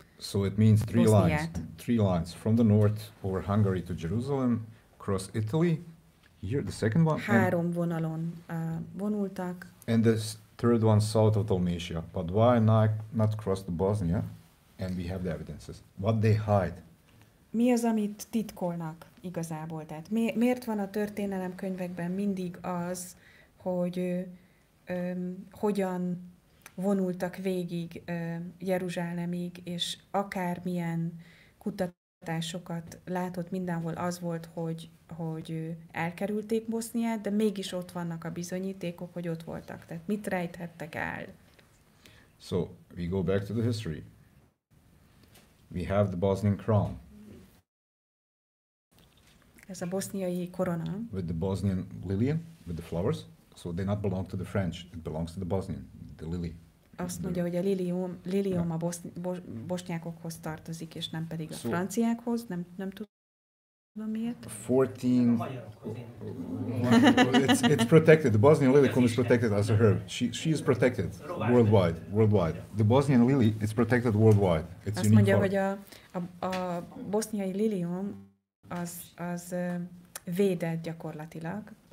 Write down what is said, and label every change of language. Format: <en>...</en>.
<en>So it means three</en> <hu>Boszniát.</hu> <en>lines from the north over Hungary to Jerusalem, across Italy. Here the second one.</en> <hu>Három vonalon vonultak.</hu> <en>And the third one south of Dalmatia. But why not cross the Bosnia? And we have the evidences. What they hide.</en> <hu>Mi az, amit titkolnak igazából? Tehát miért van a történelemkönyvekben mindig az, hogy hogyan vonultak végig Jeruzsálemig, és akármilyen kutatásokat látott, mindenhol az volt, hogy elkerülték Boszniát, de mégis ott vannak a bizonyítékok, hogy ott voltak. Tehát mit rejthettek el?</hu> <en>So we go back to the history. We have the Bosnian crown.</en> <hu>Ez a boszniai korona.</hu> <en>With the Bosnian lilium, with the flowers. So they not belong to the French, it belongs to the Bosnian, the lily.</en> <hu>Azt mondja, hogy a lilium a bosnyákokhoz tartozik, és nem pedig a franciákhoz, nem tudom miért.</hu> <en>14. It's protected. The Bosnian lilycum is protected as a herb. She is protected worldwide. The Bosnian lily is protected worldwide. It's</en> <hu>azt mondja, hogy a boszniai lilium az védett gyakorlatilag.</hu>